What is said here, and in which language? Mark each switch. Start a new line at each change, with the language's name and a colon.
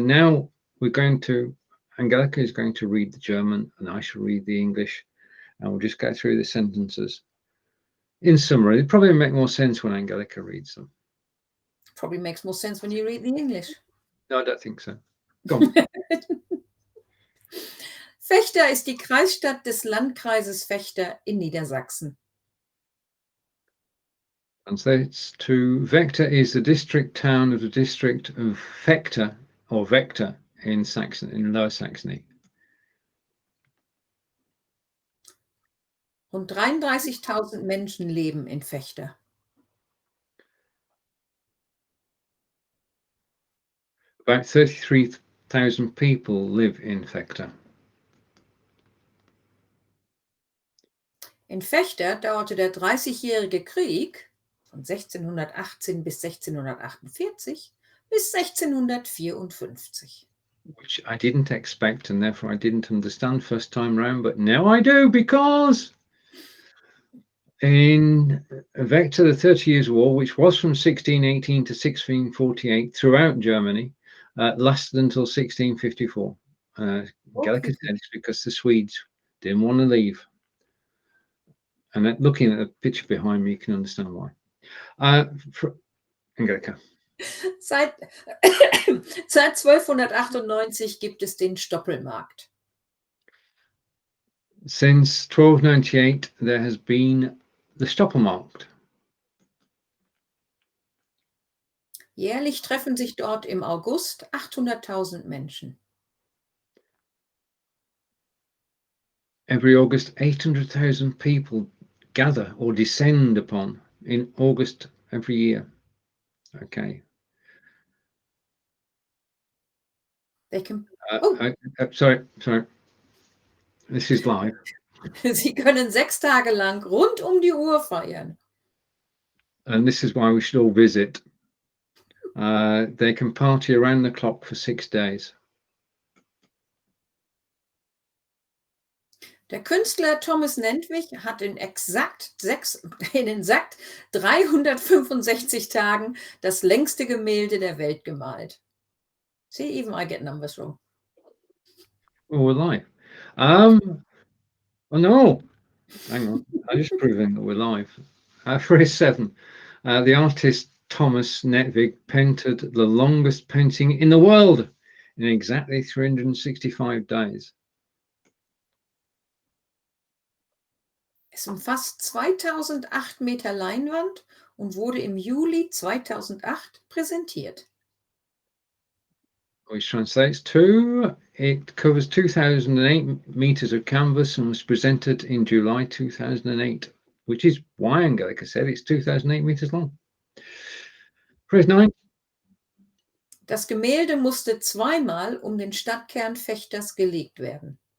English: Now Angelika is going to read the German, and I shall read the English, and we'll just go through the sentences. In summary, it probably make more sense when Angelika reads them. Probably makes more sense when you read the English. No, I don't think so. Go on.
German: Vechta ist die Kreisstadt des Landkreises Vechta in Niedersachsen.
English: Translates to Vechta is the district town of the district of Vechta or Vechta in Lower Saxony.
German: Rund 33.000 Menschen leben in Vechta.
English: About 33,000 people live in Vechta.
German: In Vechta dauerte der Dreißigjährige Krieg von 1618 bis 1648 bis 1654.
English: Which I didn't expect, and therefore I didn't understand first time round, but now I do, because in Vechta, the 30 Years' War, which was from 1618 to 1648 throughout Germany, lasted until 1654. Angelika said it's because the Swedes didn't want to leave. And looking at the picture behind me, you can understand why. Angelika.
German: Seit 1298 gibt es den Stoppelmarkt.
English: Since 1298, there has been the Stoppelmarkt.
German: Jährlich treffen sich dort im August 800.000 Menschen.
English: Every August, 800,000 people gather or descend upon in August every year. Okay. They can. Sorry. This is live.
German: Sie können 6 Tage lang rund die Uhr feiern.
English: And this is why we should all visit. They can party around the clock for 6 days.
German: Der Künstler Thomas Nentwich hat in exakt 365 Tagen das längste Gemälde der Welt gemalt.
English: See, even I get numbers wrong. Oh, we're live. Oh no, hang on. I'm just proving that we're live. Phrase 7. The artist Thomas Nentwich painted the longest painting in the world in exactly 365 days.
German: Es umfasst 2008 Meter Leinwand und wurde im Juli 2008 präsentiert.
English: Which translates to, it covers 2008 meters of canvas and was presented in July 2008, which is why Angelika said it's 2008 meters long. Phrase 9.
German: Das Gemälde musste zweimal den Stadtkern Vechters gelegt werden.